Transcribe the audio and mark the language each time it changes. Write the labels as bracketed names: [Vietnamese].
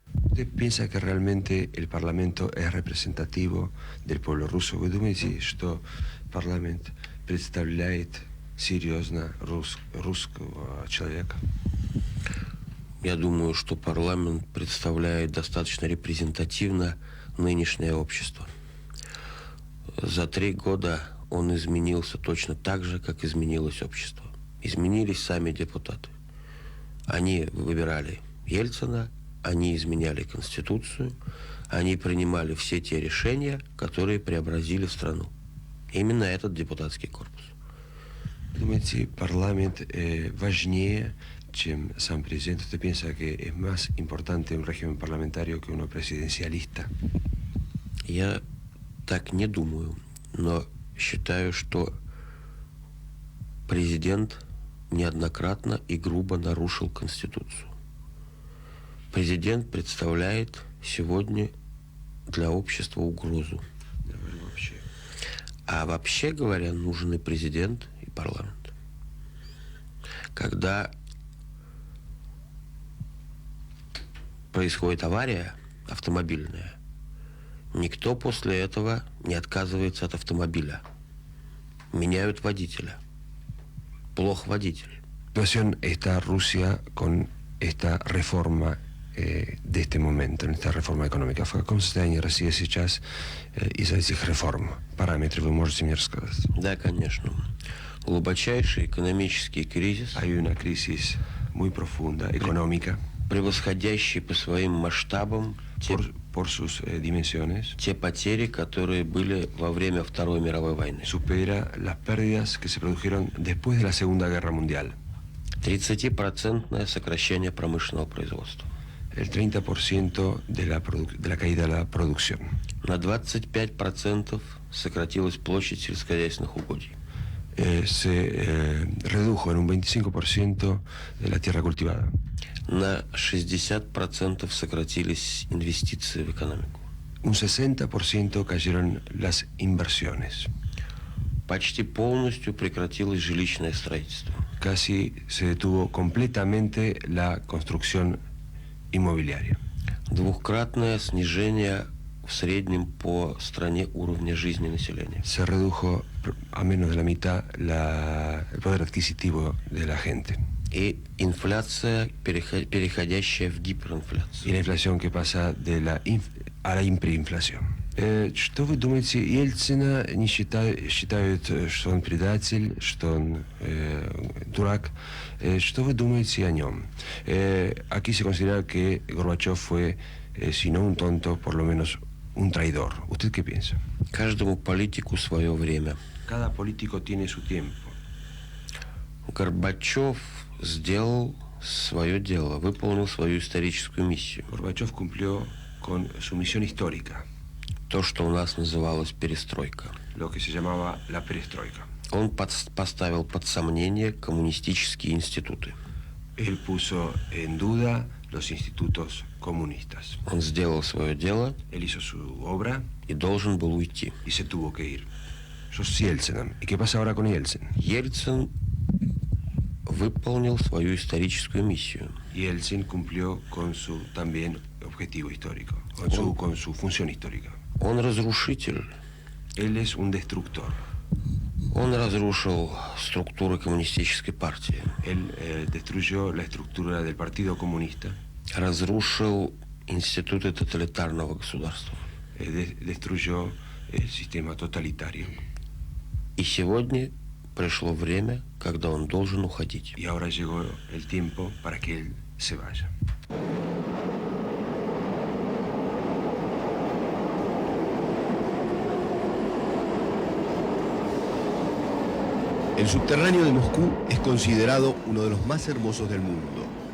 [Spanish] ¿Usted piensa que realmente el Parlamento es representativo del pueblo ruso? [Russian] Вы думаете, что парламент представляет серьезно русского человека? Я думаю, что парламент представляет достаточно репрезентативно нынешнее общество. За 3 года он изменился точно так же, как изменилось общество. Изменились сами депутаты. Они выбирали Ельцина, они изменяли Конституцию, они принимали все те решения, которые преобразили страну. Именно этот депутатский корпус. Думаете, парламент важнее, чем сам президент? [Spanish] ¿Usted piensa que es más importante un régimen parlamentario que uno presidencialista? [Russian] Я так не думаю, но считаю, что президент неоднократно и грубо нарушил Конституцию. Президент представляет сегодня для общества угрозу. А вообще говоря, нужен и президент, и парламент. Когда происходит авария автомобильная, никто после этого не отказывается от автомобиля. Меняют водителя. Плох водитель. [Spanish] La situación está Rusia con esta reforma de este momento, en esta [Russian] реформа экономика. В каком состоянии Россия сейчас из-за этих реформ? Параметры вы можете мне рассказать? Да, конечно. Глубочайший экономический кризис. [Spanish] Hay una crisis muy profunda, económica. [Russian] Превосходящий по своим масштабам [Spanish] por sus dimensiones. [Russian] Те потери, которые были во время Второй мировой войны. [Spanish] Supera las pérdidas que se produjeron después de la Segunda Guerra Mundial. [Russian] 30% сокращение промышленного производства. [Spanish] El 30% de la caída de la producción. [Russian] На 25% сократилась площадь сельскохозяйственных угодий. [Spanish] Se redujo en un 25% de la tierra cultivada. [Russian] На 60% сократились инвестиции в экономику. [Spanish] Un 60% cayeron las inversiones. [Russian] Почти полностью прекратилось жилищное строительство. [Spanish] Casi se detuvo completamente la construcción inmobiliaria. [Russian] Двукратное снижение в среднем по стране уровня жизни населения. [Spanish] Se redujo a menos de la mitad el poder adquisitivo de la gente. [Russian] И инфляция, переходящая в гиперинфляцию. [Spanish] И la inflación que pasa a la hiperinflación. [Russian] Что вы думаете, Ельцина не считают, что он предатель, что он дурак? Что вы думаете о нем? [Spanish] Aquí se considera que Горбачев fue, si no un tonto, por lo menos un traidor. ¿Usted qué piensa? [Russian] Каждому политику свое время. [Spanish] Cada político tiene su tiempo. [Russian] Горбачев сделал свое дело, выполнил свою историческую миссию. [Spanish] Горбачев cumplió con su misión histórica. [Russian] То, что у нас называлось перестройка. [Spanish] Lo que se llamaba la perestroika. [Russian] Он поставил под сомнение коммунистические институты. [Spanish] Él puso en duda los institutos comunistas. [Russian] Он сделал свое дело. [Spanish] Él hizo su obra. [Russian] И должен был уйти. [Spanish] Y se tuvo que ir. Eso es Yeltsin. ¿Y qué pasa ahora con Yeltsin? [Russian] Ельцин выполнил свою историческую миссию. [Spanish] Yeltsin cumplió con su también objetivo histórico, con su función histórica. [Russian] Он разрушитель. [Spanish] Él es un destructor. [Russian] Он разрушил структуру коммунистической партии. [Spanish] Él destruyó la estructura del Partido Comunista. [Russian] Разрушил институты тоталитарного государства. [Spanish] Destruyó el sistema totalitario. [Russian] И сегодня пришло время, когда он должен уходить. [Spanish] Y ahora llegó el tiempo para que él se vaya. El subterráneo de Moscú es considerado uno de los más hermosos del mundo.